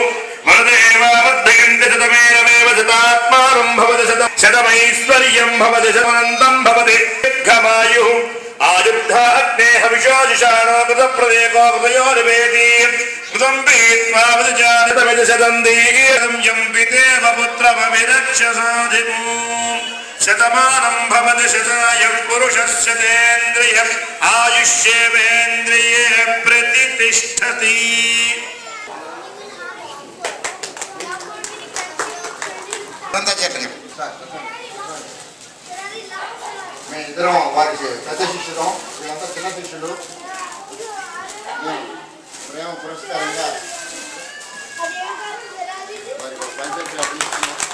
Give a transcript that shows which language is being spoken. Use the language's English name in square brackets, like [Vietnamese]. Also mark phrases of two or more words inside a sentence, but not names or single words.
[Sanskrit] मरुदेवावर्धयन्ति शतमेनमेव शतात्मानं भवति शतमैश्वर्यं भवति शतमनन्तं भवति दीर्घमायुः आयुद्धा अग्ने हविषोजिषाणो कृतप्रदेको कृतयोर्वेदी कृतं पीत्वा वदजातमिति शतं दीर्घं यं पितेव पुत्रमभिरक्षसाधिपो शतमानं भवति शतायुः पुरुषस्य तेन्द्रियम् आयुष्येवेन्द्रिये प्रतितिष्ठति [Telugu] మేము ఇద్దరం వారికి పెద్ద శిష్యులం వీళ్ళంతా చిన్న శిష్యులు ప్రేమ పురస్కారంగా వారికి పంచాయతీగా తీసుకున్నాం.